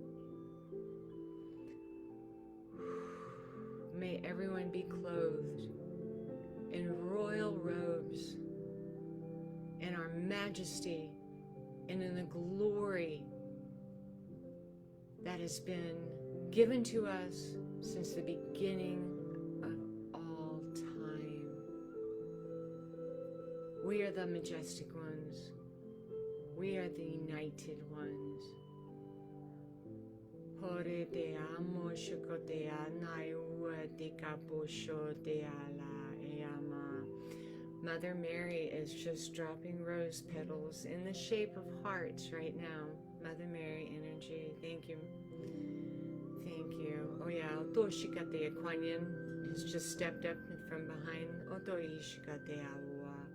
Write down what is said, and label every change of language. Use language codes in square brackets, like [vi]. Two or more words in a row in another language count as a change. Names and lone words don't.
[en] May everyone be clothed in royal robes, in our majesty, and in the glory that has been given to us since the beginning of all time. We are the majestic ones. We are the united ones. Hore te amo, shoko te anai ua te kaposho te ala e ama. Mother Mary is just dropping rose petals in the shape of hearts right now. Mother Mary energy. Thank you. Thank you. Oh yeah, Oto shikate Kuan Yin has just stepped up from behind. Oto ishikate awa.